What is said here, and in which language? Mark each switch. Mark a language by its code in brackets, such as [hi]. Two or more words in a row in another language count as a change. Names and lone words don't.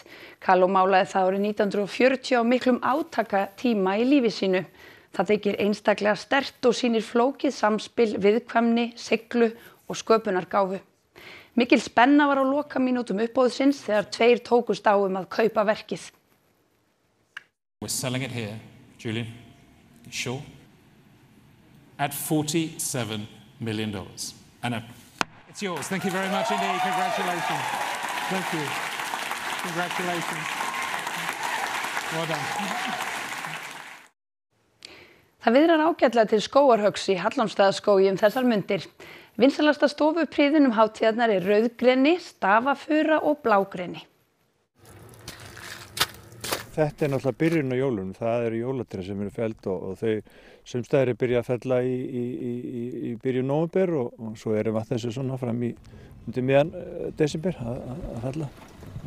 [is] Kahlo málaði það árið 1940 á miklum átakatíma í lífi sínu. Það þykir einstaklega sterkt og sýnir flókið samspil, viðkvæmni, seiglu og sköpunargáfu. Mikil spenna var á lokamínútum uppboðsins þegar 2 tókust á að kaupa verkið. [en] We're selling it here, Julian. Sure. At $47 million. And it's yours. Thank you very much indeed. Congratulations. Thank you. Congratulations. Well done. [is] Það viðrar ágætlega til skógarhöggs í Hallormsstaðaskógi þessar mundir. Vinsælasta stofupríðun hátíðarnar er rauðgreni, stafafura og blágreni. Þetta er náttúrulega byrjun á jólunum. Það eru jólatré sem eru felld og þau sumstaðir er byrjað að fella í byrjun nóvember og svo erum við þessu svona fram í undir miðjan desember að fella.